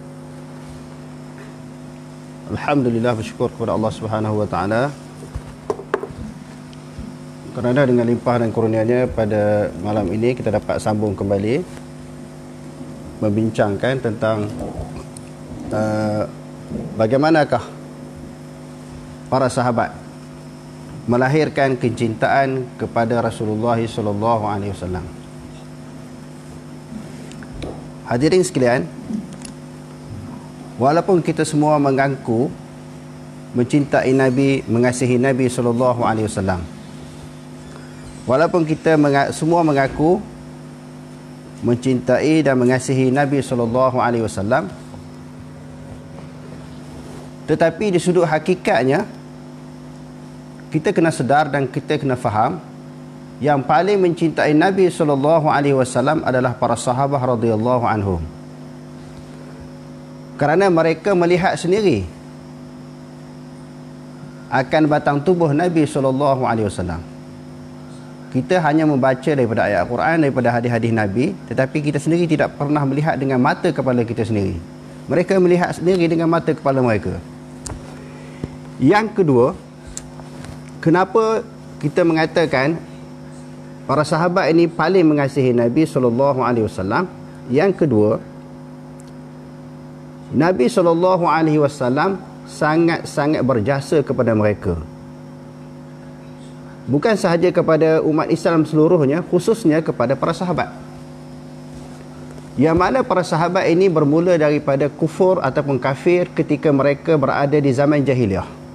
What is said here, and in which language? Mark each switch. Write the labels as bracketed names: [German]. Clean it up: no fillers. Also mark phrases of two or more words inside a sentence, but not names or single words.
[Malay] Alhamdulillah, bersyukur kepada Allah [Arabic] سبحانه وتعالى [Malay] kerana dengan limpah dan kurnianya pada malam ini kita dapat sambung kembali membincangkan tentang bagaimanakah para sahabat melahirkan kecintaan kepada Rasulullah [Arabic] صلى الله عليه وسلم. [Malay] Hadirin sekalian, walaupun kita semua mengaku mencintai Nabi, mengasihi Nabi [Arabic] صلى الله عليه وسلم, [Malay] walaupun kita semua mengaku mencintai dan mengasihi Nabi [Arabic] صلى الله عليه وسلم, [Malay] tetapi di sudut hakikatnya kita kena sedar dan kita kena faham yang paling mencintai Nabi [Arabic] صلى الله عليه وسلم [Malay] adalah para sahabat [Arabic] رضي الله عنهم. [Malay] Kerana mereka melihat sendiri akan batang tubuh Nabi [Arabic] صلى الله عليه وسلم. [Malay] Kita hanya membaca daripada ayat Al-Quran, daripada hadis-hadis Nabi, tetapi kita sendiri tidak pernah melihat dengan mata kepala kita sendiri. Mereka melihat sendiri dengan mata kepala mereka. Yang kedua, kenapa kita mengatakan para sahabat ini paling mengasihi Nabi [Arabic] صلى الله عليه وسلم? [Malay] Yang kedua, Nabi [Arabic] صلى الله عليه وسلم [Malay] sangat-sangat berjasa kepada mereka. Bukan sahaja kepada umat Islam seluruhnya, khususnya kepada para sahabat. Yang mana para sahabat ini bermula daripada kufur ataupun kafir ketika mereka berada di zaman jahiliyah.